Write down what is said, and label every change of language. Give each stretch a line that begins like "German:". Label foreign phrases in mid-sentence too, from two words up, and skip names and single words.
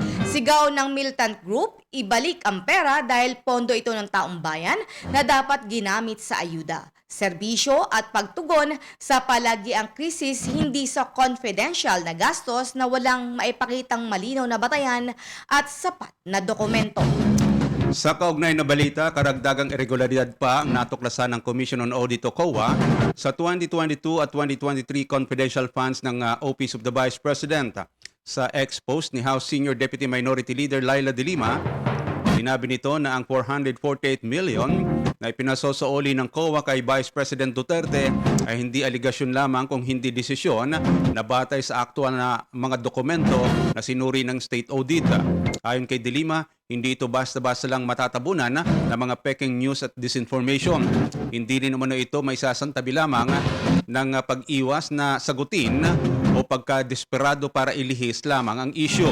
Filipino: Sigaw ng militant group, ibalik ang pera dahil pondo ito ng taong bayan na dapat ginamit sa ayuda, serbisyo at pagtugon sa palagiang krisis, hindi sa confidential na gastos na walang maipakitang malinaw na batayan at sapat na dokumento. Sa kaugnay na balita, karagdagang irregularidad pa ang natuklasan ng
English: Commission on Audit
Filipino: o COA sa 2022 at 2023
English: confidential funds
Filipino: ng
English: Office of the Vice President.
Filipino: Sa ex-post ni House Senior Deputy Minority Leader Laila De Lima, sinabi nito na ang 448 million na ipinasosooli ng COA kay Vice President Duterte ay hindi aligasyon lamang kung hindi desisyon na batay sa aktual na mga dokumento na sinuri ng
English: state audit.
Filipino: Ayon kay De Lima, hindi ito basta-basta lang matatabunan ng mga peking news at disinformation. Hindi rin naman ito may sasantabi lamang ng pag-iwas na sagutin o pagka-desperado para ilihis lamang ang issue.